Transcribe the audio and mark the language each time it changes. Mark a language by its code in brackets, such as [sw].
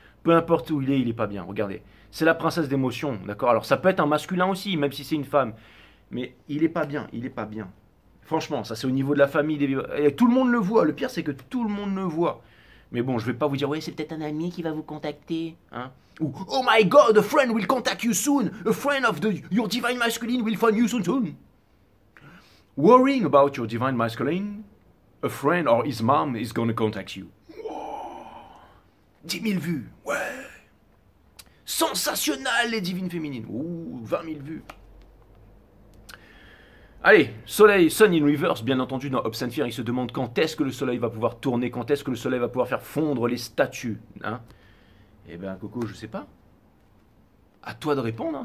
[fr] Peu importe où il est pas bien, regardez. C'est la princesse d'émotion, d'accord? Alors ça peut être un masculin aussi, même si c'est une femme, mais il est pas bien, Franchement, ça c'est au niveau de la famille, et tout le monde le voit, le pire c'est que tout le monde le voit. Mais bon, je vais pas vous dire, ouais, c'est peut-être un ami qui va vous contacter, hein? [en] Ou, oh my god, a friend will contact you soon, a friend of your divine masculine will find you soon. Worrying about your divine masculine, a friend or his mom is gonna contact you. [fr] Oh, 10 000 vues, ouais. Sensationnel les divines féminines. Ouh, 20 000 vues. Allez, soleil, sun in reverse, bien entendu dans Obscene Fear, il se demande quand est-ce que le soleil va pouvoir tourner, quand est-ce que le soleil va pouvoir faire fondre les statues. Hein. Eh ben Coco, je sais pas. À toi de répondre, hein.